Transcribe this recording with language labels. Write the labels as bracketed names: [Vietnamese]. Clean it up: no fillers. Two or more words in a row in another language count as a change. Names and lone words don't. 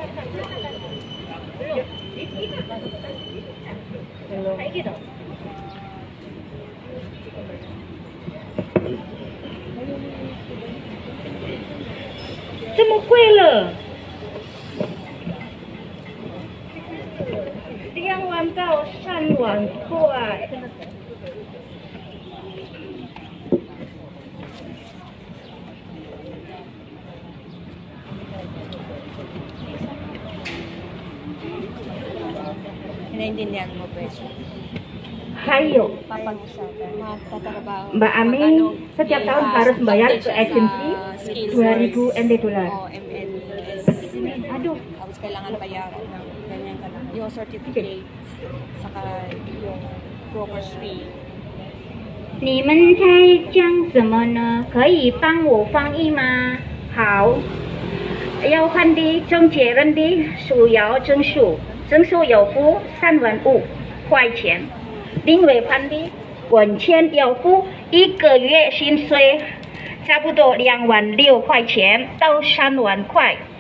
[Indonesian] Kayak gitu. Semua kue loh. [Chinese] 2 万到3万块。 [Filipino] Naiintindihan mo, Beshi? [Indonesian] Hayo, Mbak Ami setiap tahun harus bayar ke agensi 2.000 NT dolar. Aduh. [Filipino] Tapos kailangan bayaran ng ganyan ka lang. Yung certificate, saka yung broker's fee. [Chinese] 你们在讲什么呢？可以帮我翻译吗？好，要换的中介人的需要证书，证书要付3.5万块钱。另外换的文签要付1个月薪水，差不多2.6万块钱到3万块。